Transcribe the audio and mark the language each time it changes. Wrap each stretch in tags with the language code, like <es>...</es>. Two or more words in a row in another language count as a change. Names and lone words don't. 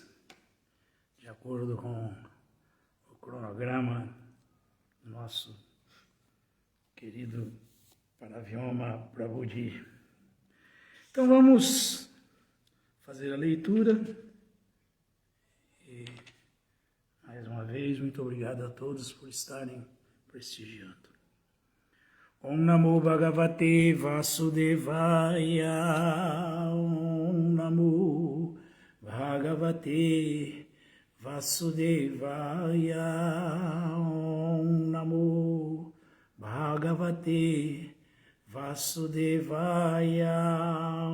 <pt>De acordo com o cronograma do nosso querido Paravyoma Prabhuji. Então vamos fazer a leitura. E, mais uma vez, muito obrigado a todos por estarem prestigiando.</pt> <sa>ॐ नमो भगवते वासुदेवाय. ॐ नमो भगवते वासुदेवाय. ॐ नमो भगवते वासुदेवाय.</sa>